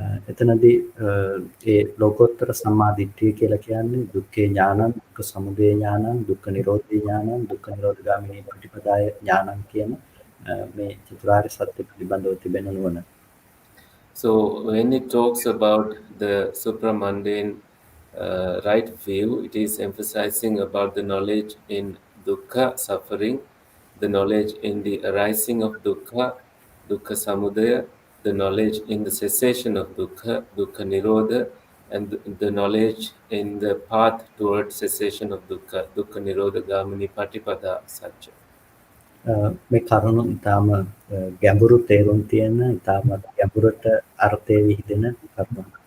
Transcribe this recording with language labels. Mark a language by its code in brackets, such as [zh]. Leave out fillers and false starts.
[si] එතනදී ඒ ලෝකෝත්තර සම්මාදිට්ඨිය කියලා කියන්නේ [pi] දුක්ඛේ ඥානං, දුක්ඛ සමුදය ඥානං, දුක්ඛ නිරෝධේ ඥානං, දුක්ඛ නිරෝධගාමිනී ප්‍රතිපදාය ඥානං [si] කියන මේ චතුරාර්ය සත්‍ය පිළිබඳව තිබෙන නුවණ. [en] So when it talks about the supramundane right view, it is emphasizing about the knowledge in dukkha, suffering, the knowledge in the arising of dukkha, dukkha samudaya, the knowledge in the cessation of dukkha, dukkha nirodha, and the knowledge in the path towards cessation of dukkha, dukkha nirodha gamini patipada satya. [si] මේ කරුණු ඊටාම ගැඹුරු තේරුම් තියෙන ඊටාම ගැඹුරට අර්ථය විහිදෙන කරුණු.